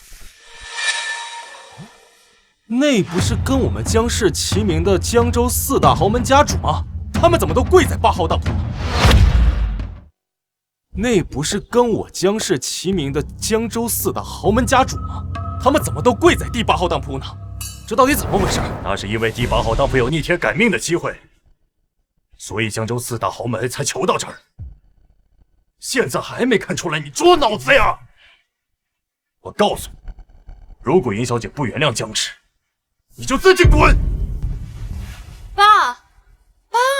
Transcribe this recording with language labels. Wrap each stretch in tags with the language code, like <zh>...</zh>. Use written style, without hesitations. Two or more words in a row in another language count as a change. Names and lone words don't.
<zh>那不是跟我們江氏齊名的江州4大豪門家主嗎？他們怎麼都跪在8號當鋪？那不是跟我江氏齊名的江州4大豪門家主嗎？他們怎麼都跪在第8號當鋪呢？這到底怎麼回事？那是因為第8號當鋪有逆天改命的機會，所以江州4大豪門才求到這兒。現在還沒看出來你豬腦子呀！我告訴你，如果雲小姐不原諒江氏，你就自己滾！爸，爸！</zh>